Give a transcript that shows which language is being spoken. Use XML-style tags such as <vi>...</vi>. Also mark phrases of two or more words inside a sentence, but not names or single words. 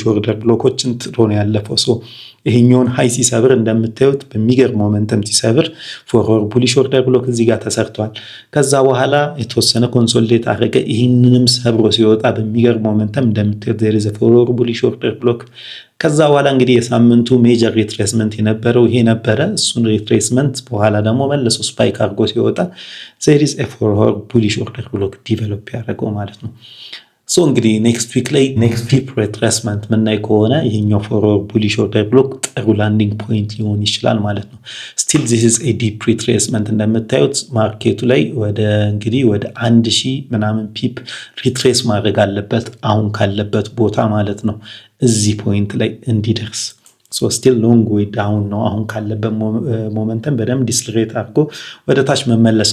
<en>order blocks</en> <am>ጥሎ ነው ያለፈው። ሶ ይሄኛውን ሃይ ሲሰብር እንደምታዩት በሚገርም ሞመንተም ሲሰብር</am> <en>forward bullish order block</en> <am>እዚህ ጋር ተሰርቷል። ከዛ በኋላ የተወሰነ ኮንሶሊዴት አደረገ። ይህንንም ሰብሮ ሲወጣ በሚገርም ሞመንተም እንደምታዩት</am> <en>there is a forward bullish order block።</en> <am>ከዛ በኋላ እንግዲህ የሳምንቱ</am> <en>major retracement</en> <am>የነበረው ይሄ ነበረ። እሱን ሪትሬስመንት በኋላ ደግሞ መልሶ ስፓይክ አድርጎ ሲወጣ</am> <en>there is a forward bullish order block</en> <am>ዲቨሎፕ ያደረገው ማለት ነው። ሶ እንግዲህ</am> <en>next week</en> <am>ላይ</am> <en>next deep retracement</en> <am>ምናይ ከሆነ ይሄኛው</am> <en>forward bullish order block</en> <am>ጥሩ ላንዲንግ ፖይንት ሊሆን ይችላል ማለት ነው። ስቲል</am> <en>this is a deep retracement</en> <am>እንደምታዩት ማርኬቱ ላይ ወደ እንግዲህ ወደ 1000 ምናምን ፒፕ ሪትሬስ ማድረግ አለበት አሁን ካለበት ቦታ ማለት ነው እዚህ ፖይንት ላይ እንዲደርስ።</am> <en>so still long way down</en> <am>ነው አሁን ካለበት ሞመንተም በደንብ ዲስለሬት አድርጎ ወደ ታች መመለስ</am>